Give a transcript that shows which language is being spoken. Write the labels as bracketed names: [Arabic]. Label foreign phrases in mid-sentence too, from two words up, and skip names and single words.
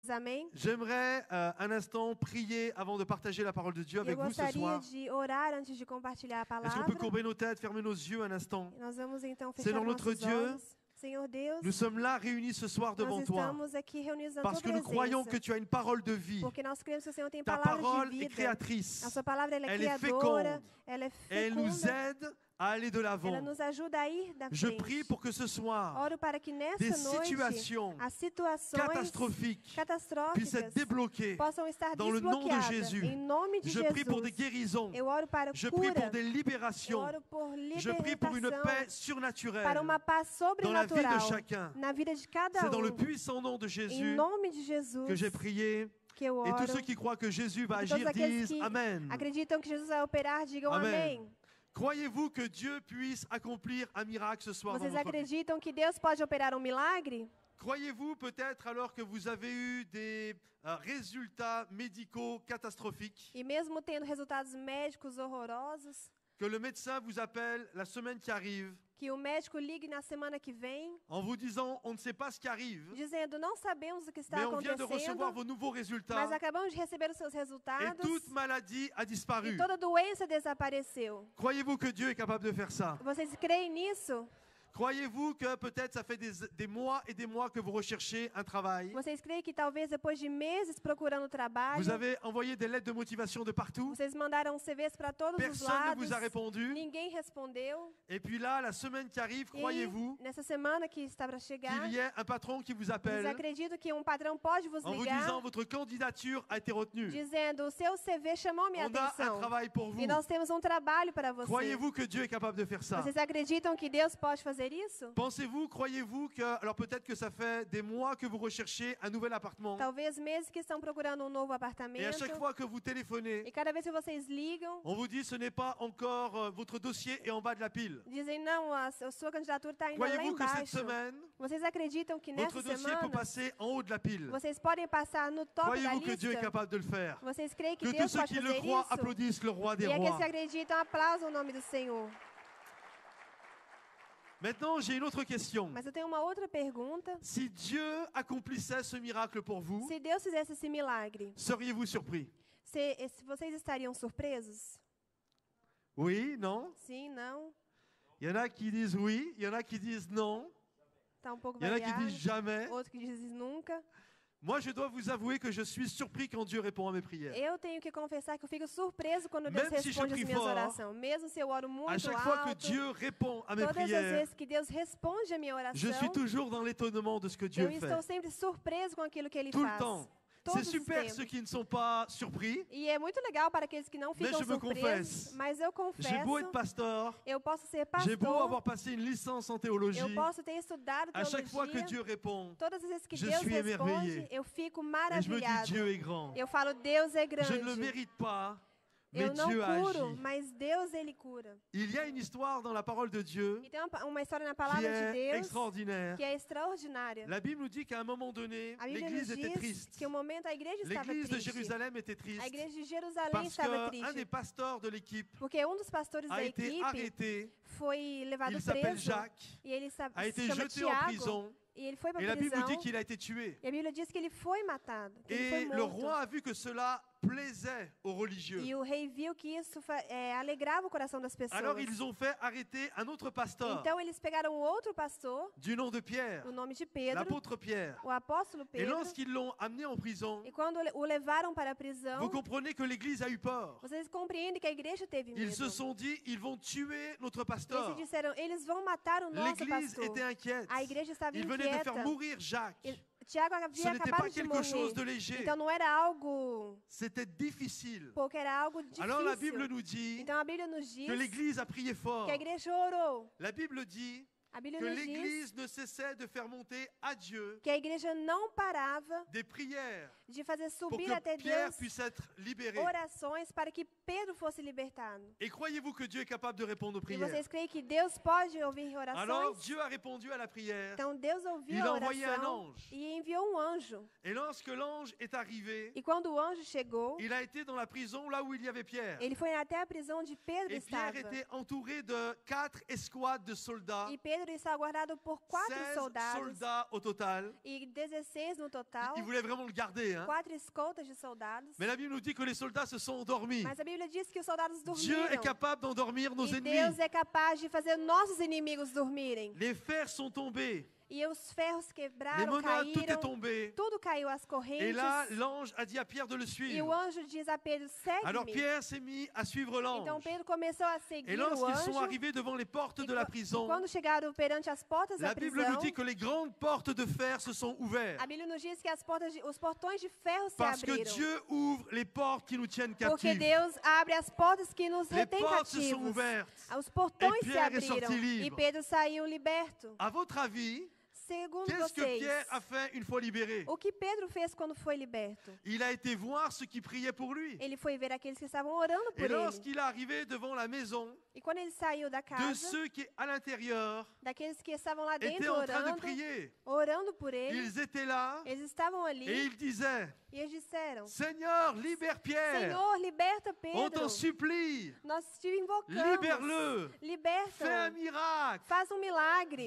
[Portuguese] Amém? [French] J'aimerais un instant prier avant de partager la parole de Dieu avec [Portuguese] Eu [French] vous ce [Portuguese] gostaria [French] soir. [Portuguese] de orar antes de compartilhar a [French] Est-ce qu'on [Portuguese] palavra. [French] peut courber nos têtes, fermer nos yeux un instant? [Portuguese] Nós vamos então fechar [French] Seigneur notre [Portuguese] nossos [French] Dieu, [Portuguese] olhos. Senhor Deus, [French] Nous sommes là réunis ce soir [Portuguese] nós [French] devant toi [Portuguese] estamos aqui reunidos na [French] parce [Portuguese] tua [French] que nous croyons que [Portuguese] presença. [French] tu as une parole de vie. [Portuguese] Porque nós cremos que o Senhor tem [French] Ta [Portuguese] palavras de [French] parole est [Portuguese] vida. [French] créatrice. [Portuguese] A sua palavra ela é [French] Elle est [Portuguese] criadora, [French] féconde. [Portuguese] ela é [French] Et elle nous [Portuguese] fecunda, [French] aide à aller de [Portuguese] ela [French] l'avant. [Portuguese] nos ajuda a ir da [French] Je [Portuguese] frente. [French] prie pour que ce soir, [Portuguese] Oro para que [French] des [Portuguese] nessa noite [French] situations [Portuguese] as situações [French] catastrophiques puissent [Portuguese] catastróficas [French] être débloquées [Portuguese] possam estar [French] dans le nom de [Portuguese] desbloqueadas. [French] Jésus. [Portuguese] Em nome de [French] Je prie pour des [Portuguese] Jesus. [French] guérisons. [Portuguese] Eu oro para [French] Je prie pour [Portuguese] cura. [French] des [Portuguese] Eu [French] libérations. [Portuguese] oro por [French] Je prie pour une [Portuguese] libertação, [French] paix surnaturelle [Portuguese] para uma paz [French] dans la vie de [Portuguese] sobrenatural [French] chacun. [Portuguese] na vida de cada [French] C'est dans le [Portuguese] um. [French] puissant nom de [Portuguese] Em [French] Jésus [Portuguese] nome de Jesus [French] que j'ai prié. [Portuguese] que eu [French] Et tous [Portuguese] oro. [French] ceux qui croient que Jésus va [Portuguese] E todos [French] agir [Portuguese] aqueles [French] disent [Portuguese] que [French] Amen. [Portuguese] acreditam que Jesus vai operar, digam [French] Amen. [Portuguese] amém. [French] Croyez-vous que Dieu puisse accomplir un miracle ce soir dans [Portuguese] Vocês [French] votre vie? [Portuguese] acreditam que Deus pode operar um milagre? [French] Croyez-vous peut-être alors que vous avez eu des résultats médicaux catastrophiques, [Portuguese] E mesmo tendo resultados médicos horrorosos, [French] que le médecin vous appelle la semaine qui arrive [Portuguese] que o médico ligue na semana que vem, [French] en vous disant on ne sait pas ce qui arrive, [Portuguese] dizendo, não sabemos o que está [French] mais on vient de recevoir [Portuguese] acontecendo, [French] vos nouveaux [Portuguese] mas [French] résultats [Portuguese] acabamos de receber os seus [French] et [Portuguese] resultados [French] toute maladie a disparu. [Portuguese] e toda doença desapareceu. [French] Croyez-vous que Dieu est capable de faire ça? [Portuguese] Vocês creem nisso? [French] Croyez-vous que peut-être ça fait des mois et des mois que vous recherchez un travail? [Portuguese] Vocês creem que talvez depois de meses procurando trabalho, [French] Vous avez envoyé des lettres de motivation de partout? [Portuguese] vocês mandaram CVs para todos os [French] Personne ne [Portuguese] lados, [French] vous a répondu. [Portuguese] ninguém respondeu. [French] Et puis là, la semaine qui arrive, [Portuguese] E [French] croyez-vous [Portuguese] nessa semana que está para chegar, [French] qu'il y ait un patron qui vous [Portuguese] vocês [French] appelle [Portuguese] acreditam que um patrão pode vos [French] en vous [Portuguese] ligar, [French] disant votre candidature a été retenue. [Portuguese] dizendo, o seu CV chamou minha [French] On a un [Portuguese] atenção [French] travail pour vous. [Portuguese] e nós temos um trabalho para você. [French] Croyez-vous que Dieu est capable de faire ça? [Portuguese] Vocês acreditam que Deus pode fazer isso? [French] Pensez-vous, croyez-vous que, alors peut-être que ça fait des mois que vous recherchez un nouvel appartement [Portuguese] Talvez meses que estão procurando um novo [French] et à [Portuguese] apartamento [French] chaque fois que vous téléphonez, [Portuguese] e cada vez que vocês ligam, [French] on vous dit ce n'est pas encore votre dossier est en bas de la pile. [Portuguese] dizem, não, a sua candidatura está ainda lá [French] Croyez-vous que cette [Portuguese] embaixo. [French] semaine, [Portuguese] Vocês acreditam que nessa [French] votre dossier peut [Portuguese] semana [French] passer en haut de la pile? [Portuguese] vocês podem passar no top da [French] Croyez-vous que Dieu est [Portuguese] lista? [French] capable de le faire? [Portuguese] Vocês creem que [French] Que tous [Portuguese] Deus [French] ceux [Portuguese] pode [French] qui le [Portuguese] fazer [French] croient [Portuguese] isso? [French] applaudissent le roi des [Portuguese] E aqueles [French] rois. [Portuguese] que acreditam aplaudam o nome do Senhor. [French] Maintenant, j'ai une autre question. [Portuguese] Mas eu tenho uma outra pergunta. [French] Si Dieu accomplissait ce miracle pour vous, [Portuguese] Se Deus fizesse esse milagre, [French] seriez-vous surpris? [Portuguese] se vocês estariam surpresos? [French] Oui, non? [Portuguese] Sim, não? [French] Il y en a qui disent oui, il y en a qui disent non, [Portuguese] Está um pouco [French] il y en a qui [Portuguese] variado. [French] disent jamais. [Portuguese] Outro que diz nunca. [French] Moi, je dois vous avouer que je suis surpris quand Dieu répond à mes prières. [Portuguese] Eu tenho que confessar que eu fico surpreso quando Deus [French] Même si je [Portuguese] responde as [French] prie [Portuguese] minhas [French] fort, [Portuguese] orações. Mesmo se eu oro [French] À [Portuguese] muito [French] chaque fois que [Portuguese] alto, [French] Dieu répond à mes [Portuguese] todas as [French] prières, [Portuguese] vezes que Deus responde a minha [French] je [Portuguese] oração, [French] suis toujours dans l'étonnement de ce que Dieu [Portuguese] eu estou [French] fait. [Portuguese] sempre surpreso com aquilo que Ele [French] Tout le [Portuguese] faz. [French] temps. C'est [Portuguese] Todos os [French] super [Portuguese] tempos. [French] ceux qui ne sont pas surpris. [Portuguese] E é muito legal para aqueles que não [French] Mais [Portuguese] ficam [French] je me [Portuguese] surpresos, [French] confesse. [Portuguese] mas eu [French] J'ai beau être [Portuguese] confesso, [French] pasteur, [Portuguese] eu posso ser [French] j'ai beau [Portuguese] pastor, [French] avoir passé une licence en théologie, [Portuguese] eu posso ter estudado [French] à chaque fois que [Portuguese] teologia, [French] Dieu répond, [Portuguese] todas as vezes que [French] je [Portuguese] Deus [French] suis émerveillé. [Portuguese] responde, eu fico [French] et je me dis [Portuguese] maravilhado. [French] Dieu est grand. [Portuguese] Eu falo, Deus é [French] Je ne le [Portuguese] grande. [French] mérite pas, mais [Portuguese] Eu não [French] Dieu a [Portuguese] curo, [French] agi. [Portuguese] mas Deus, Ele cura. [French] Il y a une histoire dans la parole de Dieu [Portuguese] E tem uma história na [French] qui [Portuguese] palavra de [French] est [Portuguese] Deus [French] extraordinaire. [Portuguese] que é extraordinária. [French] La Bible nous dit qu'à un moment donné, [Portuguese] A Bíblia nos [French] l'Église était [Portuguese] diz [French] triste. [Portuguese] que o momento a igreja estava [French] L'Église de [Portuguese] triste. [French] Jérusalem était [Portuguese] A [French] triste [Portuguese] igreja de Jerusalém [French] parce [Portuguese] estava [French] qu'un des [Portuguese] triste. [French] pasteurs de l'équipe [Portuguese] Porque um dos pastores [French] a [Portuguese] da [French] été [Portuguese] equipe [French] arrêté, [Portuguese] foi levado [French] il s'appelle [Portuguese] preso. [French] Jacques, [Portuguese] E ele [French] a été [Portuguese] se chama [French] jeté en [Portuguese] Tiago. [French] prison, [Portuguese] E ele foi para [French] et [Portuguese] a [French] la Bible [Portuguese] prisão. [French] dit qu'il a été tué. [Portuguese] E a Bíblia diz que ele foi matado, que ele foi [French] Et le [Portuguese] morto. [French] roi a vu que cela plaisait aux religieux. [Portuguese] E o rei viu que isso alegrava o coração das pessoas. [French] Alors ils ont fait arrêter un autre pasteur [Portuguese] Então eles pegaram outro pastor, [French] du nom de Pierre, [Portuguese] o nome de Pedro, [French] l'apôtre Pierre. [Portuguese] o apóstolo [French] Et [Portuguese] Pedro. [French] lorsqu'ils l'ont amené en prison, [Portuguese] E quando o levaram para a prisão, [French] vous comprenez que l'Église a eu peur. [Portuguese] vocês compreendem que a igreja teve medo. [French] Ils se sont dit, ils vont tuer notre [Portuguese] Eles se [French] pasteur. [Portuguese] disseram, eles vão matar o nosso [French] L'Église [Portuguese] pastor. [French] était inquiète. [Portuguese] A igreja estava [French] Ils venaient de [Portuguese] inquieta. [French] faire mourir Jacques. [Portuguese] Tiago [French] Ce [Portuguese] havia [French] n'était [Portuguese] acabado [French] pas [Portuguese] de [French] quelque chose de [Portuguese] morrer. [French] léger. [Portuguese] Então não era algo [French] C'était difficile. [Portuguese] pouco, era algo difícil. [French] Alors la Bible nous dit [Portuguese] Então a Bíblia nos diz [French] que l'Église a prié fort. [Portuguese] que a igreja orou. [French] La Bible dit [Portuguese] A Bíblia [French] que [Portuguese] nos diz [French] l'Église ne cessait de faire monter à Dieu [Portuguese] que a igreja não parava [French] des prières [Portuguese] de fazer [French] pour [Portuguese] subir [French] que [Portuguese] até [French] Pierre [Portuguese] Deus [French] puisse être libéré. [Portuguese] orações para que Pedro fosse libertado. [French] Et croyez-vous que Dieu est capable de répondre aux [Portuguese] E [French] prières? [Portuguese] vocês creem que Deus pode ouvir [French] Alors [Portuguese] orações? [French] Dieu a répondu à la prière. [Portuguese] Então Deus ouviu [French] Il [Portuguese] a [French] a envoyé un [Portuguese] oração [French] ange. [Portuguese] e enviou um anjo. [French] Et lorsque l'ange est arrivé, [Portuguese] E quando o anjo chegou, [French] il a été dans la prison là où il y avait Pierre. [Portuguese] ele foi até a prisão onde Pedro [French] Et Pierre [Portuguese] estava. [French] était entouré de 4 escouades de soldats [Portuguese] E Pedro Pedro estava guardado por 4 [French] 16 [Portuguese] soldados [French] soldats au total. [Portuguese] e 16 no total, [French] Ils voulaient vraiment le garder. Hein. [Portuguese] 4 escoltas de soldados. [French] Mais la Bible nous dit que les soldats se sont endormis. [Portuguese] Mas a Bíblia diz que os soldados [French] Dieu est [Portuguese] dormiram. [French] capable d'endormir nos [Portuguese] E [French] ennemis. [Portuguese] Deus é capaz de fazer nossos inimigos dormirem. [French] Les fers sont tombés. [Portuguese] E os ferros [French] Les [Portuguese] quebraram, [French] menottes, tout est [Portuguese] caíram, [French] tombé. [Portuguese] tudo caiu, as [French] Et [Portuguese] correntes. [French] là, l'ange a dit à Pierre de le [Portuguese] E o [French] suivre. [Portuguese] anjo diz a Pedro, [French] Alors [Portuguese] segue-me. [French] Pierre s'est mis à suivre [Portuguese] Então [French] l'ange. [Portuguese] Pedro começou a [French] Et [Portuguese] seguir o [French] lorsqu'ils sont [Portuguese] anjo. [French] arrivés devant les portes de la prison, [Portuguese] Quando chegaram perante as portas da [French] la Bible nous [Portuguese] prisão, [French] dit que les grandes portes de fer se sont ouvertes. [Portuguese] a Bíblia nos diz que os portões de ferro se [French] Parce que [Portuguese] abriram. [French] Dieu ouvre les portes qui nous tiennent [Portuguese] Porque [French] captifs. [Portuguese] Deus abre as portas que nos [French] Les [Portuguese] retêm [French] portes se sont [Portuguese] cativos. [French] ouvertes. [Portuguese] Os portões [French] Et [Portuguese] se [French] Pierre est sorti [Portuguese] abriram [French] libre. [Portuguese] e Pedro saiu liberto. [French] À votre avis, [Portuguese] Segundo [French] qu'est-ce que [Portuguese] vocês, [French] Pierre a fait une fois libéré? [Portuguese] o que Pedro fez quando foi liberto? [French] Il a été voir ceux qui priaient pour lui. [Portuguese] Ele foi ver aqueles que estavam orando por [French] Et [Portuguese] ele. [French] lorsqu'il est arrivé devant la maison [Portuguese] E quando ele saiu da [French] de [Portuguese] casa, [French] ceux qui, à l'intérieur, [Portuguese] daqueles que estavam lá [French] étaient [Portuguese] dentro [French] en train de [Portuguese] orando, [French] prier, [Portuguese] orando por ele, [French] ils étaient là [Portuguese] eles estavam ali [French] et ils disaient, [Portuguese] e eles disseram: [French] Seigneur, libère Pierre. [Portuguese] Senhor, liberta [French] On [Portuguese] Pedro. [French] t'en supplie, [Portuguese] Nós te invocamos. [French] libère-le. Fais un [Portuguese] Liberta. [French] miracle. [Portuguese] Faz milagre.